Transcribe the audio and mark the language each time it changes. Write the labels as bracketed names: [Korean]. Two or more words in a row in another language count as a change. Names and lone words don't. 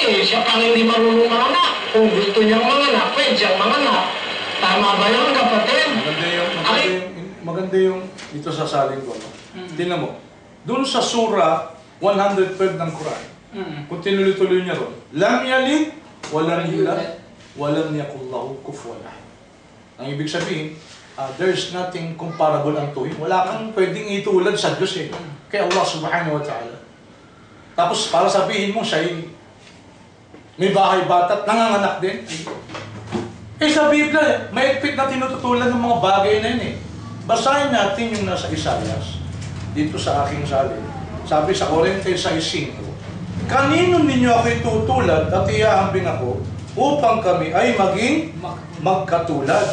[Filipino] Siya pang hindi marunong manganak. Kung gusto niyang manganak, pwede siyang manganak. Tama ba yun, kapatid? Maganda yung dito sa salin ko. Tingnan mo. Doon sa Surah 112 ng Quran, kung tinuloy-tuloy niya ron, [Arabic] لم يلد ولم يولد ولم يكن له كفوا أحد. [Filipino] Ang ibig sabihin, [English] there's nothing comparable [Filipino] ang tuwing. Wala kang pwedeng itulad sa Diyos kay Allah [Arabic] سبحانه وتعالى. [Filipino] Tapos para sabihin mo siya may bahay bata at nanganganak din. Sa Biblia, may na tinututulan ng mga bagay na yun Basahin natin yung nasa Isaias, dito sa aking salin. Sabi sa Corintians 6:5, kanino ninyo ako itutulad at iahambing ako upang kami ay maging magkatulad.